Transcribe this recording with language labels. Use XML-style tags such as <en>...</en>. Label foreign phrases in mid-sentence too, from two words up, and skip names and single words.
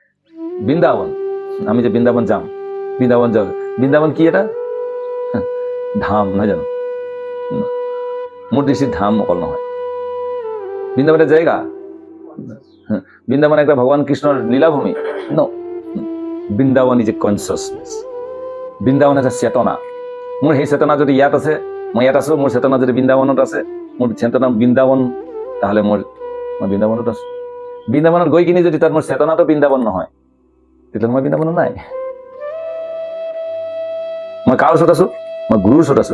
<as>বৃন্দাবন, আমি যে বৃন্দাবন যাম, বৃন্দাবন যাব, বৃন্দাবন কি এটা? ধাম নয় জানো, মূর্তির ধাম অকল নহয়।</as> <bn>বৃন্দাবনের জায়গা, বৃন্দাবন একটা ভগবান কৃষ্ণর লীলাভূমি নো।</bn> <en>Vrindavan is a consciousness,</en> <as>বৃন্দাবন এটা চেতনা। মোৰ সেই চেতনা যদি ইয়াত আছে, মই ইয়াত আছো, মোৰ চেতনা যদি বৃন্দাবনত আছে, মোৰ চেতনা বৃন্দাবন, তাহলে মই বৃন্দাবনত আছো। বৃন্দাবনত গৈ কিনি যদি তাত মোৰ চেতনাটো বৃন্দাবন নহয়, তেতিয়াহ'লে মই বৃন্দাবনত নাই। মই কাৰ ওচৰত আছো? মই গুৰুৰ ওচৰত আছো।</as>